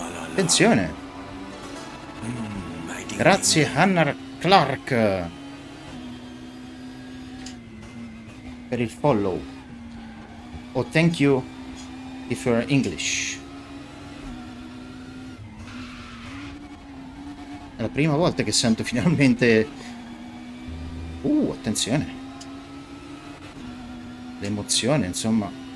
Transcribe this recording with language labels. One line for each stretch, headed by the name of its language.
Italian: Attenzione! Grazie Hannah Clark per il follow.
English: Oh, thank you if you're English.
Italian: È la prima volta che sento finalmente. Attenzione. L'emozione, insomma.